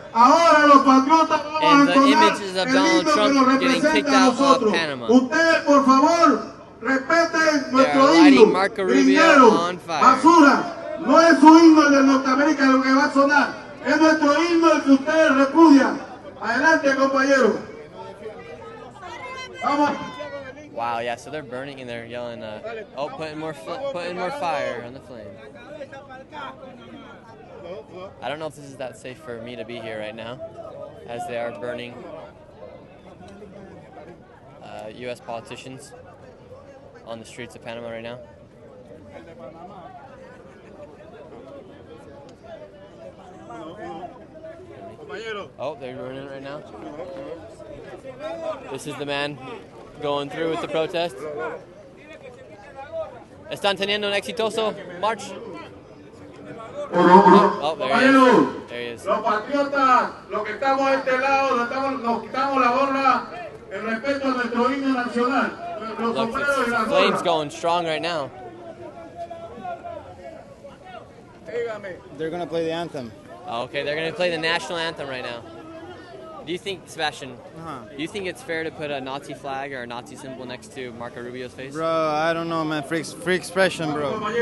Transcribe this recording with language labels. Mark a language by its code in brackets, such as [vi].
[es] Ahora los patriotas vamos a entonar el himno que nos representa a nosotros. Ustedes, por favor, respeten nuestro himno. Gringueros, basura. No es su himno el de Norteamérica lo que va a sonar. Es nuestro himno el que ustedes repudian. Adelante, compañeros. Vamos. [en] Wow, yeah, so they're burning and they're yelling, putting more fire on the flame. I don't know if this is that safe for me to be here right now, as they are burning U.S. politicians on the streets of Panama right now. Oh, they're burning it right now. This is the man going through with the protest. [es] ¿Están teniendo un exitoso march? [en] Oh, there he is. There he is. [es] Los patriotas, los que estamos a este lado, nos quitamos la gorra en respeto a nuestro himno nacional. Los sombreros y las gorras. [en] Flames going strong right now. They're gonna play the anthem. Okay, they're gonna play the national anthem right now. Do you think, Sebastian, do you think it's fair to put a Nazi flag or a Nazi symbol next to Marco Rubio's face? Bro, I don't know, man. Free expression, bro.